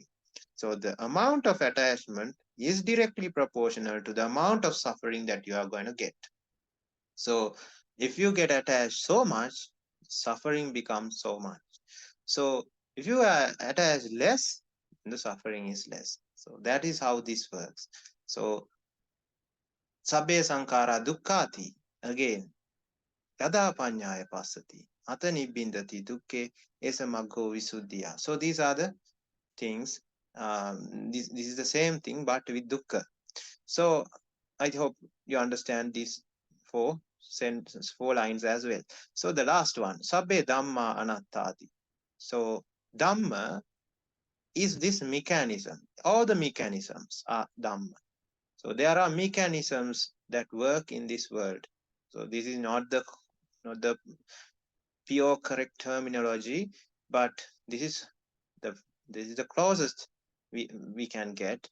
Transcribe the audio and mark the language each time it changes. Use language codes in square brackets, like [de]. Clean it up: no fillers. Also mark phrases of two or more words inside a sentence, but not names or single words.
[en] So the amount of attachment is directly proportional to the amount of suffering that you are going to get. So if you get attached so much, suffering becomes so much. So if you are attached less, the suffering is less. So that is how this works. [pi] So sabbe sankara dukkhati, again, yada panyaya pasati, ata nibbindati dukke esa maggo visuddhiya. [en] So these are the things. This is the same thing, but with dukkha. So I hope you understand these four sentences, 4 lines as well. So the last one, [pi] sabbe dhamma anattati. [en] So dhamma is this mechanism. All the mechanisms are dhamma. So there are mechanisms that work in this world. So this is not the pure correct terminology, but this is the this is the closest we can get.